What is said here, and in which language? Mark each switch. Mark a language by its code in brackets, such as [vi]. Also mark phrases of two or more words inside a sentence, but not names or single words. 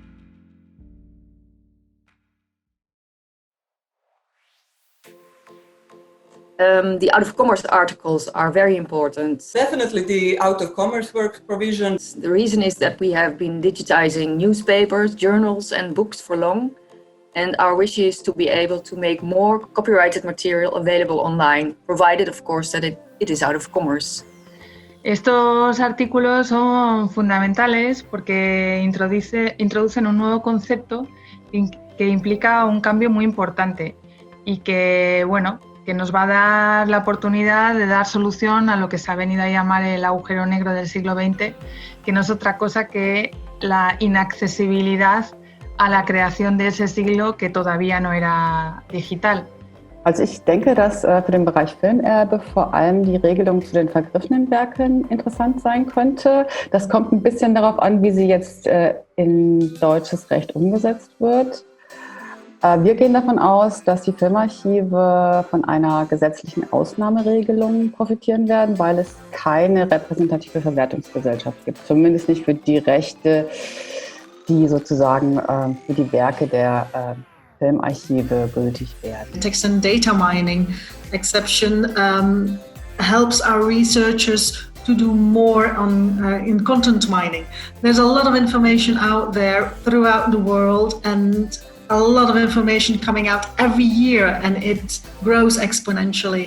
[en] The out-of-commerce articles are very important. Definitely the out-of-commerce works provisions. The reason is that we have been digitizing newspapers, journals and books for long, and our wish is to be able to make more copyrighted material available online, provided of course that it is out of commerce. [es] Estos artículos son fundamentales porque introducen un nuevo concepto que implica un cambio muy importante y que nos va a dar la oportunidad de dar solución a lo que se ha venido a llamar el agujero negro del siglo XX, que no es otra cosa que la inaccesibilidad a la creación de ese siglo que todavía no era digital. [de] Also ich denke, dass für den Bereich Filmerbe vor allem die Regelung zu den vergriffenen Werken interessant sein könnte. Das kommt ein bisschen darauf an, wie sie jetzt in deutsches Recht umgesetzt wird. Wir gehen davon aus, dass die Filmarchive von einer gesetzlichen Ausnahmeregelung profitieren werden, weil es keine repräsentative Verwertungsgesellschaft gibt. Zumindest nicht für die Rechte, die sozusagen für die Werke der Filmarchive gültig werden. [en] Text and data mining exception helps our researchers to do more in content mining. There's a lot of information out there throughout the world and a lot of information coming out every year, and it grows exponentially.